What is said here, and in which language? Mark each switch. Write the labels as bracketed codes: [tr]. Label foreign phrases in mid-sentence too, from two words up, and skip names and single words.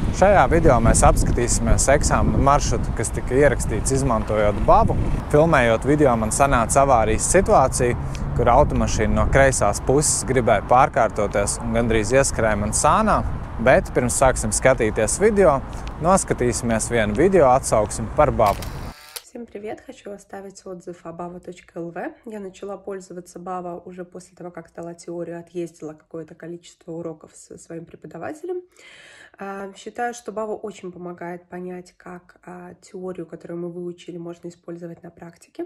[lv] Šajā video mēs apskatīsimies eksāmena maršrutu, kas tika ierakstīts izmantojot bavu. Filmējot video, man sanāca avārijas situācija, kur automašīna no kreisās puses gribēja pārkārtoties un gandrīz ieskrēja man sānā. Bet pirms sāksim skatīties video, noskatīsimies vienu video atsauksmi par bavu. [ru] Всем привет! Хочу оставить отзыв о bava.lv. Я начала пользоваться Bava уже после того, как сдала теорию, отъездила какое-то количество уроков со своим преподавателем. Считаю, что Bava очень помогает понять, как теорию, которую мы выучили, можно использовать на практике.